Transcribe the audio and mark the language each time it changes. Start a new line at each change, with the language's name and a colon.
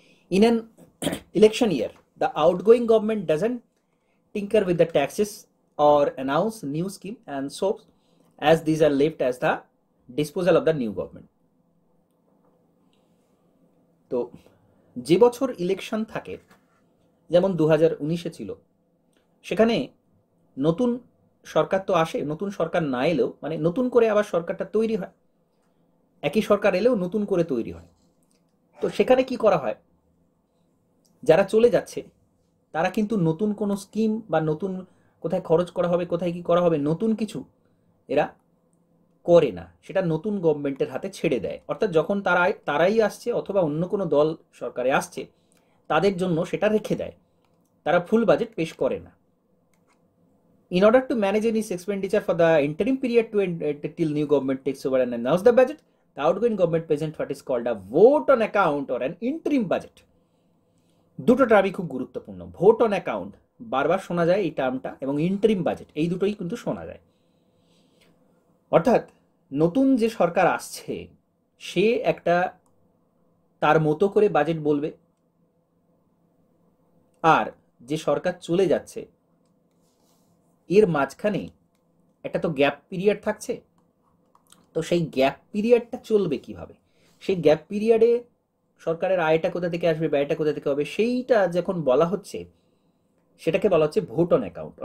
English: In an election year the outgoing government doesn't tinker with the taxes or announce new scheme and soaps, as these are left as the disposal of the new government.
Bangla: তো যে বছর election থাকে, যেমন 2019-এ ছিল, সেখানে নতুন সরকার তো আসে, নতুন সরকার না এলেও মানে নতুন করে আবার সরকারটা তৈরি হয়, একই সরকার এলেও নতুন করে তৈরি হয়। তো সেখানে কি করা হয়, যারা চলে যাচ্ছে তারা কিন্তু নতুন কোনো স্কিম বা নতুন কোথায় খরচ করা হবে, কোথায় কি করা হবে, নতুন কিছু এরা করে না, সেটা নতুন গভর্নমেন্টের হাতে ছেড়ে দেয়। অর্থাৎ যখন তারাই আসছে অথবা অন্য কোনো দল সরকারে আসছে তাদের জন্য সেটা রেখে দেয়, তারা ফুল বাজেট পেশ করে না।
English: In order to manage any expenditure for the interim period till new government takes over and announce the budget, the outgoing government present what is called a vote on account or an interim budget.
Bangla: দুটো টার্মই খুব গুরুত্বপূর্ণ, vote on account বারবার শোনা যায় এই টার্মটা, এবং interim budget, এই দুটোই কিন্তু শোনা যায়। অর্থাৎ নতুন যে সরকার আসছে সে একটা তার মতো করে বাজেট বলবে, আর যে সরকার চলে যাচ্ছে এর মাঝখানে একটা তো গ্যাপ পিরিয়ড থাকছে, তো সেই গ্যাপ পিরিয়ডটা চলবে কিভাবে, সেই গ্যাপ পিরিয়ডে সরকারের আয়টা কোথা থেকে আসবে, ব্যয়টা কোথা থেকে হবে, সেইটা যখন বলা হচ্ছে সেটাকে বলা হচ্ছে ভোট অন অ্যাকাউন্ট।